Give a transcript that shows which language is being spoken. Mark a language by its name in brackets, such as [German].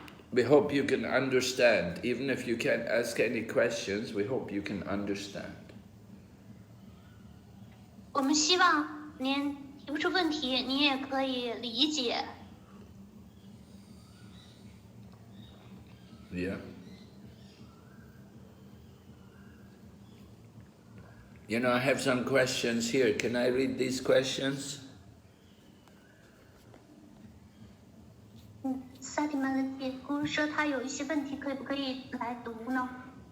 [English] We hope you can understand. Even if you can't ask any questions, we hope you can understand. [Chinese] 我们希望您提不出问题，你也可以理解。 [English] Yeah. You know, I have some questions here. Can I read these questions? [Chinese] 萨提玛的姐姑说她有一些问题，可不可以来读呢？